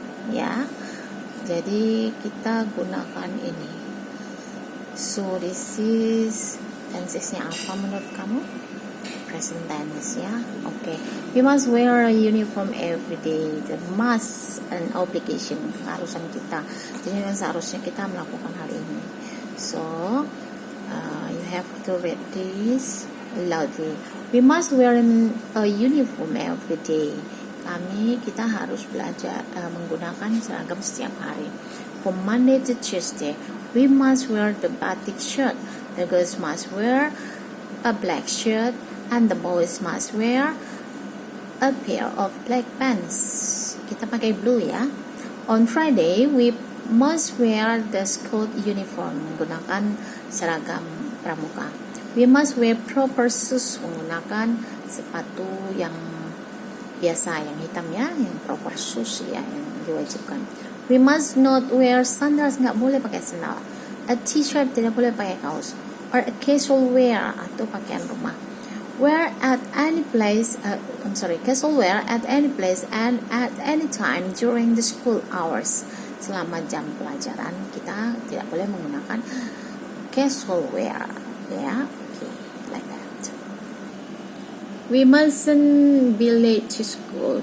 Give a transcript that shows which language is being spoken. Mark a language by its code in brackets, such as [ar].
[id] Ya, jadi kita gunakan ini. [en] So this is tense-nya [id] apa menurut kamu? [en] Present tense ya. Okay. We must wear a uniform every day. The must an obligation, [id] keharusan kita. Jadi seharusnya kita melakukan hal ini. [en] So you have to read this loudly. We must wear a uniform every day. [id] Kita harus belajar menggunakan seragam setiap hari. [en] From Monday to Tuesday, we must wear the batik shirt. The girls must wear a black shirt, and the boys must wear a pair of black pants. [id] Kita pakai blue ya. [en] On Friday, we must wear the school uniform, [id] menggunakan seragam pramuka. [en] We must wear proper shoes, [id] menggunakan sepatu yang biasa, yang hitam ya, yang proper shoes ya, yang diwajibkan. [en] We must not wear sandals, [id] nggak boleh pakai sandal. A t-shirt, tidak boleh pakai kaos. [en] Or a casual wear, [id] atau pakaian rumah. [en] Wear at any place, casual wear at any place and at any time during the school hours. [id] Selama jam pelajaran kita tidak boleh menggunakan casual wear, ya. [en] Okay, like that. We mustn't be late to school.